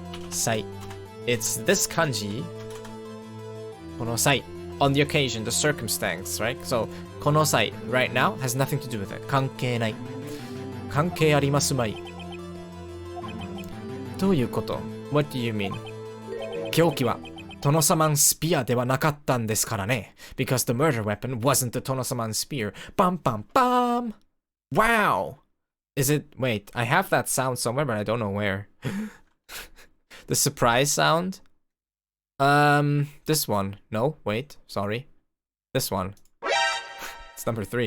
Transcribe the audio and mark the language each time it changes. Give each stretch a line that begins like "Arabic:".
English: 際 It's this kanji.
Japanese: この際
English: On the occasion, the circumstance, right? So,
Japanese: この際
English: right now has nothing to do with it.
Japanese: 関係ない。関係ありますまい。どういうこと
English: What do you mean?
Japanese: 凶器は殿様スピアではなかったんですからね。
English: Because the murder weapon wasn't the Tonosaman spear. Bam bam bam! Wow! Is it... Wait, I have that sound somewhere, but I don't know where. The surprise sound? This one. No, wait, sorry. This one. It's number 3.